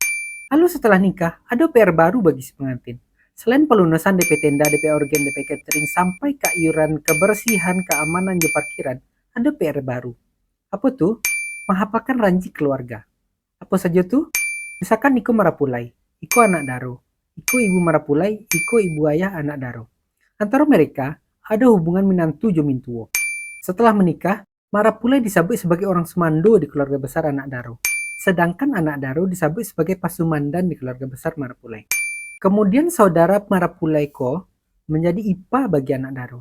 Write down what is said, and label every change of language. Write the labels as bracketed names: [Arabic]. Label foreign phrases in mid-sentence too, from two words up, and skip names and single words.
[Indonesian] Lalu setelah nikah, ada PR baru bagi si pengantin. Selain pelunasan DP tenda, DP organ, DP catering, sampai ke iuran kebersihan, keamanan, dan parkiran, ada PR baru. Apa tuh? Menghafalkan ranji keluarga. Apa saja tuh? [Minangkabau] Misalkan Iko Marapulai, Iko anak Daro, Iko ibu Marapulai, Iko ibu ayah anak Daro. [Indonesian] Antara mereka ada hubungan [Minangkabau] minantu jo mintuo. [Indonesian] Setelah menikah, Marapulai disebut sebagai orang semando di keluarga besar anak Daro. Sedangkan anak Daro disebut sebagai pasumandan di keluarga besar Marapulai. Kemudian saudara Marapulai ko menjadi IPA bagi anak Daro.